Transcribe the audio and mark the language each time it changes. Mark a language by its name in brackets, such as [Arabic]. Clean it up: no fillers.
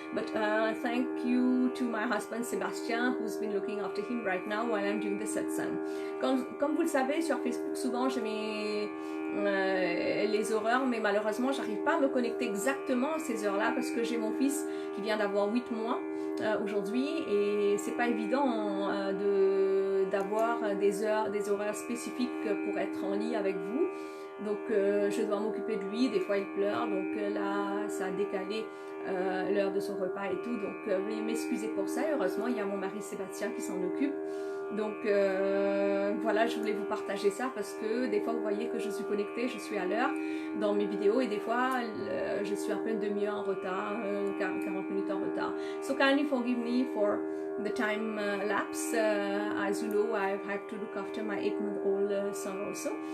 [English] But thank you to my husband Sébastien, who's been looking after him right now while I'm doing the satsang. [French] Comme vous le savez, sur Facebook, souvent je mets les horaires, mais malheureusement j'arrive pas à me connecter exactement à ces heures-là, parce que j'ai mon fils qui vient d'avoir 8 mois aujourd'hui, et c'est pas évident d'avoir des horaires spécifiques pour être en ligne avec vous. Donc je dois m'occuper de lui, des fois il pleure, donc là ça a décalé l'heure de son repas et tout, donc veuillez m'excuser pour ça. Heureusement il y a mon mari Sébastien qui s'en occupe. Donc voilà, je voulais vous partager ça, parce que des fois vous voyez que je suis connectée, je suis à l'heure dans mes vidéos, et des fois je suis à peine demi-heure en retard, 40 minutes en retard. [English] So kindly forgive me for the time lapse. As you know, I have to look after my 8-month-old son also.